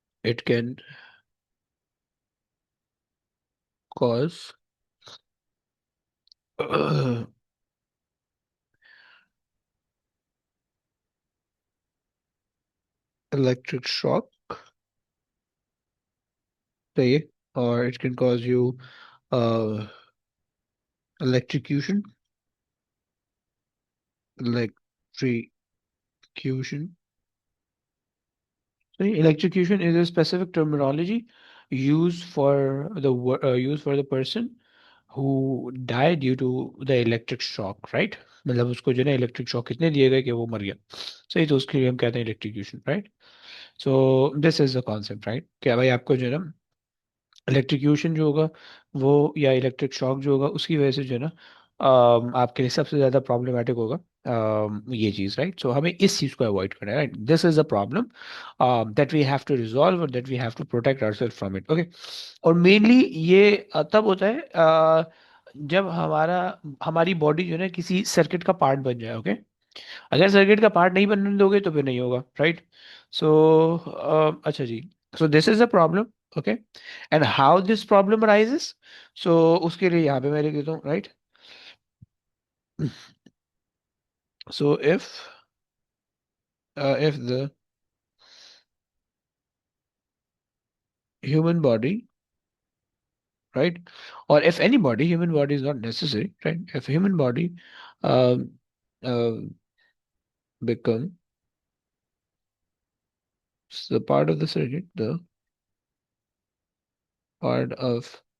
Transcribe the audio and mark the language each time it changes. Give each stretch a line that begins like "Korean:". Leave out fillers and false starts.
English: It can cause electric shock.
Hindi: सही है।
English: और it can cause you electrocution, electrocution. So electrocution is a specific terminology used for the person who died due to the electric shock, right?
Hindi: मतलब उसको जो है ना electric shock इतने दिए गए कि वो मर गया। सही। तो उसके लिए हम कहते हैं electrocution. Right.
English: So this is the concept.
Hindi: Right. क्या भाई आपको जो है ना इलेक्ट्रिक्यूशन जो होगा वो, या इलेक्ट्रिक शॉक जो होगा उसकी वजह से जो है ना आपके लिए सबसे ज़्यादा प्रॉब्लमेटिक होगा ये चीज़। राइट। सो हमें इस चीज़ को अवॉइड करना है।
English: Right. This is a problem that we have to resolve और that we have to protect ourselves from it. Okay.
Hindi: और मेनली ये तब होता है जब हमारी बॉडी जो है ना किसी सर्किट का पार्ट बन जाए। ओके। अगर सर्किट का पार्ट नहीं बनने दोगे तो फिर नहीं होगा।
English: Right. So अच्छा जी। So this is a problem. Okay. And how this problem arises,
Hindi: सो उसके लिए यहाँ पे मैं लिख देता हूँ।
English: Right. So if the human body, right, or if any body, human body is not necessary, right? If human body um, uh, become the part of the circuit, the part of